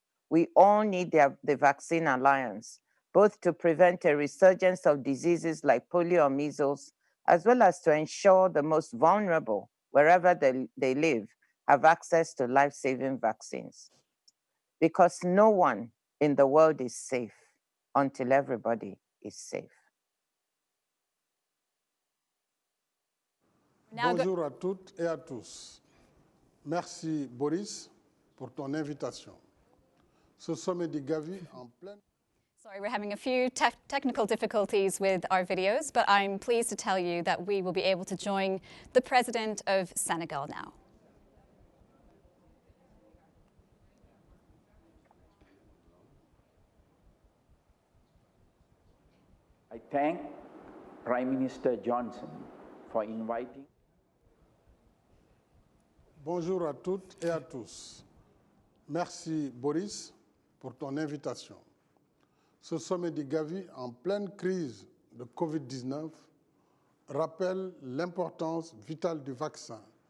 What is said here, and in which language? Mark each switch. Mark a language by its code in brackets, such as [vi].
[en] We all need the vaccine alliance, both to prevent a resurgence of diseases like polio or measles, as well as to ensure the most vulnerable, wherever they live, have access to life-saving vaccines. Because no one in the world is safe until everybody is safe. [fr] Bonjour à toutes et à tous. Merci Boris pour ton invitation. Ce sommet du Gavi en pleine... [en] Sorry, we're having a few technical difficulties with our videos, but I'm pleased to tell you that we will be able to join the President of Senegal now. I thank Prime Minister Johnson for inviting. [fr] Bonjour à toutes et à tous. Merci Boris pour ton invitation. Ce sommet du Gavi en pleine crise de Covid-19 rappelle l'importance vitale du vaccin.